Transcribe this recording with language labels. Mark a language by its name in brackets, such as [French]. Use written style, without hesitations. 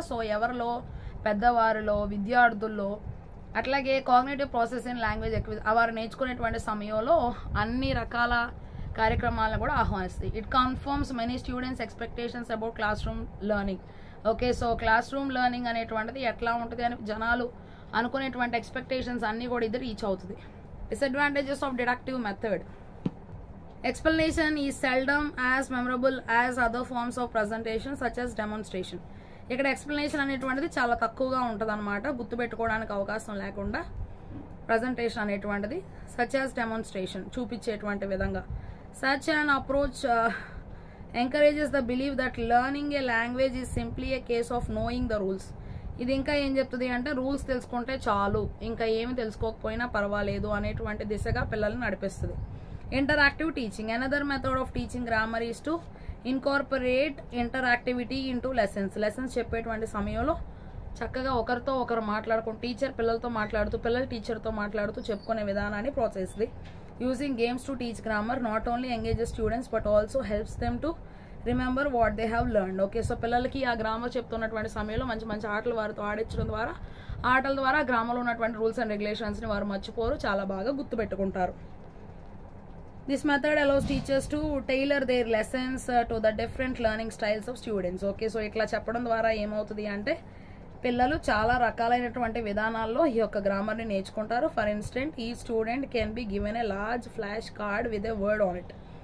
[Telugu] So ఎవరిలో, పెద్దవారిలో, విద్యార్థుల్లో, అట్లాగే [English] cognitive process in language [Telugu] వారు నేర్చుకునేటువంటి సమయంలో అన్ని రకాల కార్యక్రమాలను కూడా ఆహ్వానిస్తుంది. [English] It confirms many students expectations about classroom learning. [Telugu] Okay, so class room learning అనేటువంటిది ఎట్లా ఉంటుంది అని జనాలు అనుకునేటువంటి ఎక్స్పెక్టేషన్స్ అన్నీ కూడా ఇది రీచ్ అవుతుంది. [English] Disadvantages of deductive method. Explanation is seldom as memorable as other forms of presentation such as demonstration. [Telugu] ఇక్కడ ఎక్స్ప్లెనేషన్ అనేటువంటిది చాలా తక్కువగా ఉంటుంది అనమాట, గుర్తుపెట్టుకోవడానికి అవకాశం లేకుండా ప్రజెంటేషన్ అనేటువంటిది సచ్ యాజ్ డెమాన్స్ట్రేషన్ చూపించేటువంటి విధంగా. [English] Such an approach encourages the believe that learning a language is simply a case of knowing the rules. [Telugu] ఇది ఇంకా ఏం చెప్తుంది అంటే రూల్స్ తెలుసుకుంటే చాలు, ఇంకా ఏమి తెలుసుకోకపోయినా పర్వాలేదు అనేటువంటి దిశగా పిల్లల్ని నడిపిస్తుంది. Interactive teaching. [English] Another method of teaching grammar is to incorporate interactivity into lessons. [Telugu] Lessons చెప్పేటువంటి సమయంలో చక్కగా ఒకరితో ఒకరు మాట్లాడుకుంటూ, టీచర్ పిల్లలతో మాట్లాడుతూ, పిల్లలు టీచర్తో మాట్లాడుతూ చెప్పుకునే విధానాన్ని ప్రోత్సహిస్తుంది. [English] Using games to teach grammar not only engages students but also helps them to remember what they have learned. [Telugu] Okay, so పిల్లలకి ఆ గ్రామర్ చెప్తున్నటువంటి సమయంలో మంచి మంచి ఆటలు వారితో ఆడించడం ద్వారా, ఆటల ద్వారా గ్రామంలో ఉన్నటువంటి రూల్స్ అండ్ రెగ్యులేషన్స్ని వారు మర్చిపోరు, చాలా బాగా గుర్తుపెట్టుకుంటారు. [English] This method allows teachers to tailor their lessons to the different learning styles of students. [Telugu] Okay, so ఇట్లా చెప్పడం ద్వారా ఏమవుతుంది అంటే పిల్లలు చాలా రకాలైనటువంటి విధానాల్లో ఈ యొక్క గ్రామర్ని నేర్చుకుంటారు. [English] For instance, ఈ student can be given a large flash card with a word on it.